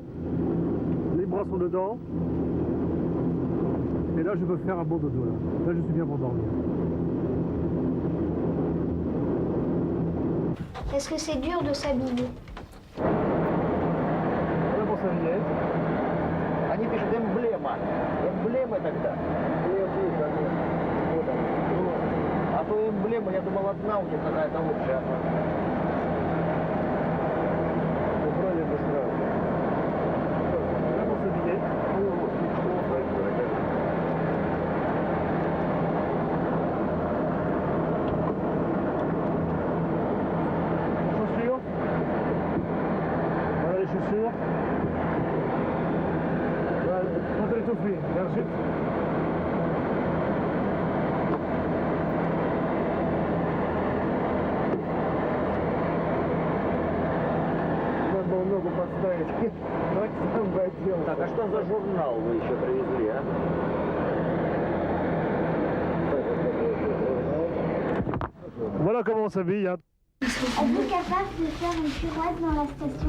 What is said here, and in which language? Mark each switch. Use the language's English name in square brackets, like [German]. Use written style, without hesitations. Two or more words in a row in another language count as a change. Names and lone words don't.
[French] Les bras sont dedans. Et là je peux faire un bon dodo. Là je suis bien pour dormir. Est-ce que c'est dur de s'habiller? Voilà pour s'habiller. [Russian] Они пишут эмблема. Эмблема тогда. А то эмблема, я думал, одна у них какая-то лучшая. Убрали бы сразу. [French] Voilà pour s'habiller. Chaussures. Voilà les chaussures. Voilà, quand elle est tout fait. Et ensuite, [Russian] ногу подставить. Так сам пойдем. Так, а что за журнал вы еще привезли, а? [French] Voilà comment on s'habille. Hein. Êtes-vous capable de faire une pirouette dans la station?